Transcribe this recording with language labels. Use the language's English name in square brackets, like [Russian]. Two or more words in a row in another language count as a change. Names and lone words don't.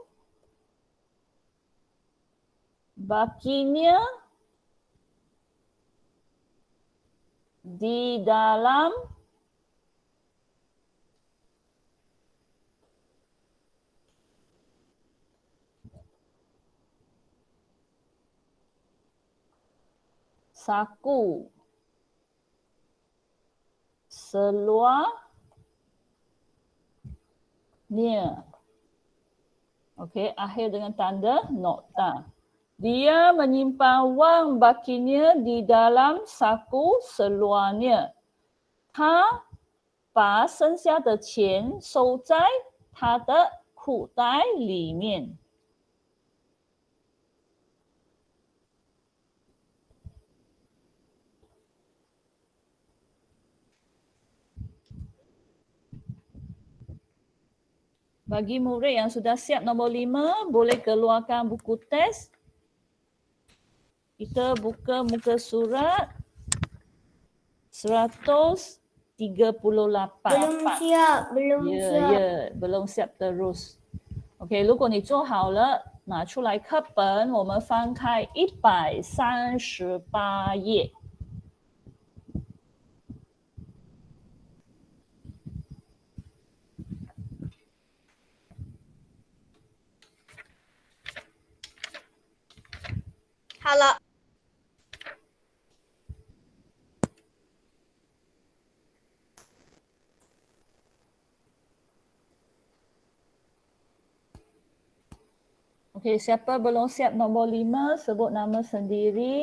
[Malay] bakinya di dalam saku seluarnya. Okey, akhir dengan tanda nokta. Dia menyimpan wang bakinya di dalam saku seluarnya. [Chinese] 他把剩下的钱收在他的裤袋里面。 [Malay] Bagi murid yang sudah siap nombor 5, boleh keluarkan buku teks. Kita buka muka surat 138. Belum siap, belum siap. belum siap terus. [Chinese] OK， 如果你做好了，拿出来课本，我们翻开138页。好了。 [Malay] OK， siapa belum siap nombor 5, sebut nama sendiri.